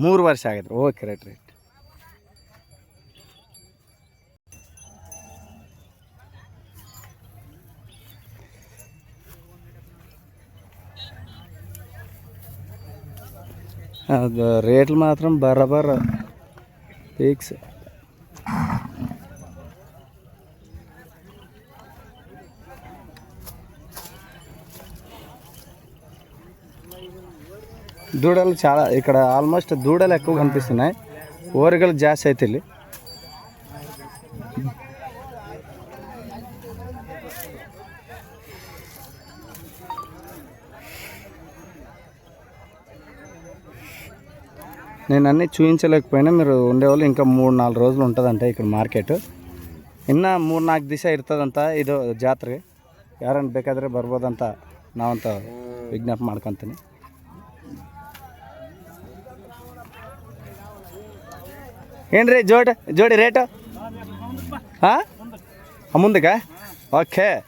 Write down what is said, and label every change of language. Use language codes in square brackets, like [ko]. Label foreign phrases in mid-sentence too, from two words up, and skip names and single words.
[kn] 3 ವರ್ಷ ಆಗಿದ್ರಿ. [en] Okay, right. [kn] ಅದು ರೇಟ್ ಮಾತ್ರ ಬರಬರ ಫಿಕ್ಸ್. [te] దూడలు చాలా ఇక్కడ ఆల్మోస్ట్ దూడలు ఎక్కువ కనిపిస్తున్నాయి. ఓరిగలు జాస్తి అయితే ಇಲ್ಲಿ. నేను అన్నీ చూపించలేకపోయినా మీరు ఉండేవాళ్ళు ఇంకా 3-4 రోజులు ఉంటుందంట ఇక్కడ మార్కెಟ್. [kn] ಇನ್ನು 3-4 ದಿವಸ ಇರ್ತದಂತ ಇದು ಜಾತ್ರೆ. ಯಾರನ್ನು ಬೇಕಾದರೆ ಬರ್ಬೋದಂತ ನಾವಂತ ವಿಜ್ಞಾಪನೆ ಮಾಡ್ಕೊತೀನಿ. ಏನು ರೀ ಜೋಡಿ ರೇಟು? ಹಾಂ, ಮುಂದಕ್ಕೆ? ಓಕೆ.